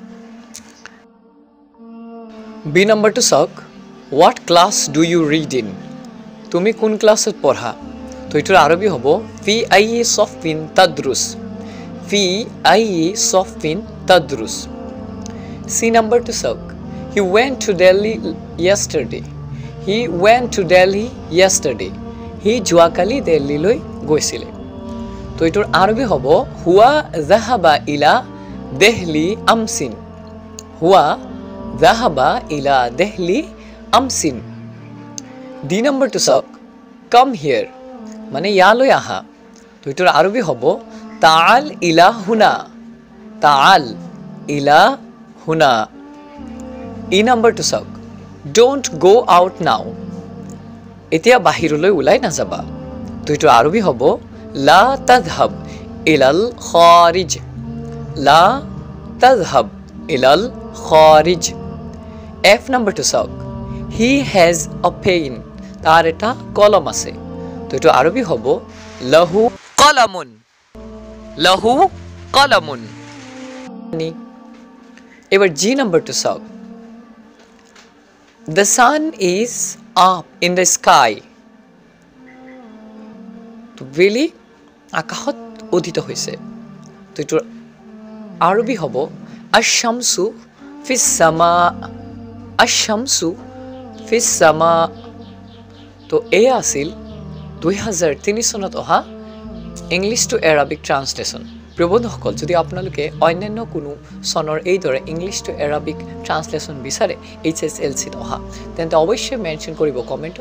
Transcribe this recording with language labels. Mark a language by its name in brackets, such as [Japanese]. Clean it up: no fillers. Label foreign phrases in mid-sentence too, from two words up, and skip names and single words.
[Assamese] বি নম্বৰটো চাওক [English] what class do you read in. [Assamese] তুমি কোন ক্লাছত পঢ়া। তো এটাৰ আৰবী হ'ব [Arabic] في أي صف تدرس. في أي صف تدرس. [Assamese] সি নম্বৰটো চাওক [English] He went to Delhi yesterday. He went to Delhi yesterday. [Assamese] He যোৱাকালি দিল্লীলৈ গৈছিলে। তো এটাৰ আৰবী হ'ব [Arabic] هو ذهب إلى دلهي أمس. هو ذهب إلى دلهي أمس. [Assamese] ডি নম্বৰটো চাওক [English] come here [Assamese] মানে ইয়ালৈ আহা। তো এটাৰ আৰবী হ'ব [Arabic] تعال إلى هنا. تعال إلى هنا. [Assamese] ই নম্বৰটো চাওক [English] don't go out now. [Assamese] এতিয়া বাহিৰলৈ ওলাই নাযাবা। তো এইটো আৰবী হ'ব [Arabic] لا تذهب إلى الخارج. لا تذهب إلى الخارج. [Assamese] এফ নম্বৰটো চাওক [English] he has a pen. [Assamese] তাৰ এটা কলম আছে। তো এইটো আৰবী হ'ব [Arabic] له قلمٌ. له قلمٌ. [Assamese] এবাৰ জি নম্বৰটো চাওক [English] The sun is up in the sky. [Assamese] তো বেলি আকাশত উদিত হৈছে। তো এইটোৰ আৰবী হ'ব [Arabic] الشمس في السماء. الشمس في السماء. [Assamese] তো এয়া আছিল 2003 চনত অহা [English] English to Arabic translation. [Assamese] প্ৰিয় বন্ধুসকল যদি আপোনালোকে অন্যান্য কোনো চনৰ এইদৰে [English] English to Arabic translation [Assamese] বিচাৰে HSLCত অহা তেন্তে অৱশ্যই মেনশ্যন কৰিব কমেণ্টত।